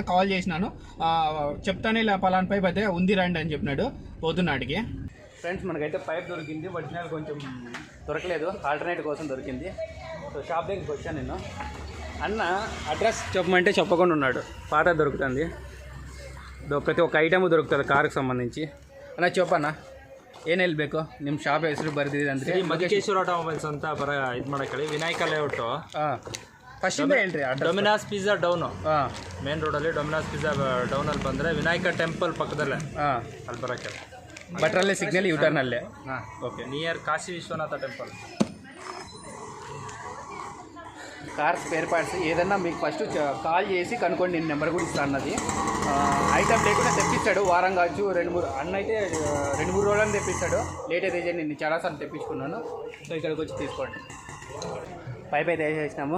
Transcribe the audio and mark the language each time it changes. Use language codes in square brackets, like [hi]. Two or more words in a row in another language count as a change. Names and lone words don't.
[te] కాల్ చేసినాను, చెప్తానే ఇలా పలానా పైప్ అయితే ఉంది రండి అని చెప్పినాడు. పోతున్నాడికి. ఫ్రెండ్స్ మనకైతే పైప్ దొరికింది. ఒరిజినల్ కొంచెం దొరకలేదు, ఆల్టర్నేట్ కోసం దొరికింది. సో షాప్ దగ్గరికి వచ్చాను నేను. అన్న అడ్రస్ చెప్పమంటే చెప్పకుండా ఉన్నాడు. పాత దొరుకుతుంది, [kn] ಪ್ರತಿ ಒಕ್ಕ ಐಟಮು ದೊರಕುತ್ತದೆ ಕಾರ್ಗೆ ಸಂಬಂಧಿಸಿ. ಅಣ್ಣ ಚೋಪಣ್ಣ ಏನು ಹೇಳ್ಬೇಕು ನಿಮ್ಮ ಶಾಪ್ ಹೆಸರು ಬರೆದಿದೆ ಅಂದರೆ ಮಧುಕೇಶ್ವರ ಆಟೋಮೊಬೈಲ್ಸ್ ಅಂತ ಇದು ಮಾಡಕ್ಕೆ ವಿನಾಯಕ ಲೇಔಟು. ಫಸ್ಟಿಂದ ಹೇಳ್ರಿ. ಡೊಮಿನಾಸ್ ಪಿಜ್ಜಾ ಡೌನು, ಮೇನ್ ರೋಡಲ್ಲಿ ಡೊಮಿನಾಸ್ ಪಿಜ್ಜಾ ಡೌನಲ್ಲಿ ಬಂದರೆ ವಿನಾಯಕ ಟೆಂಪಲ್ ಪಕ್ಕದಲ್ಲೇ ಅಲ್ಲಿ ಬರೋಕ್ಕೆ. ಭಟ್ರಳ್ಳಿ ಸಿಗ್ನಲ್ ಯೂಟರ್ನಲ್ಲೇ. [en] Okay, near Kashi Vishwanath temple. [te] కార్ స్పేర్ పార్ట్స్ ఏదన్నా మీకు ఫస్ట్ కాల్ చేసి కనుక్కోండి. నేను నెంబర్ కూడా ఇస్తాను. అన్నది ఐటమ్ లేకుండా తెప్పిస్తాడు. వారం కావచ్చు 2-3 అన్న అయితే 2-3 రోజులని తెప్పిస్తాడు. లేట్ అయితే నేను చాలాసార్లు తెప్పించుకున్నాను. సో ఇక్కడికి వచ్చి తీసుకోండి. పైప్ అయితే వేసేసినాము.